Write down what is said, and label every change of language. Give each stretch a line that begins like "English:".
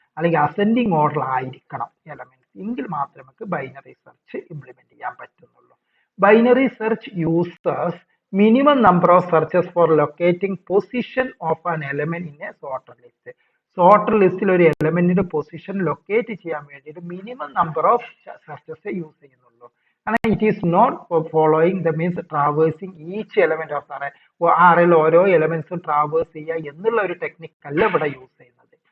Malayalam: അല്ലെങ്കിൽ ascending order ആയിരിക്കണം elements, എങ്കിൽ മാത്രമേ നമുക്ക് ബൈനറി സെർച്ച് ഇംപ്ലിമെന്റ് ചെയ്യാൻ പറ്റുന്നുള്ളൂ.
English: Binary search users minimum number of searches for locating position of an element in a sorted list.
Malayalam: Sorter ലിസ്റ്റിൽ ഒരു എലമെന്റിന്റെ പൊസിഷൻ ലൊക്കേറ്റ് ചെയ്യാൻ വേണ്ടിയിട്ട് minimum number of searches use ചെയ്യുന്നുള്ളൂ.
English: കാരണം it is not following the means traversing each element of array.
Malayalam: അറേയിൽ ഓരോ എലമെന്റ്സും traverse ചെയ്യുക എന്നുള്ള ഒരു ടെക്നിക് അല്ല ഇവിടെ യൂസ് ചെയ്യുന്നത്.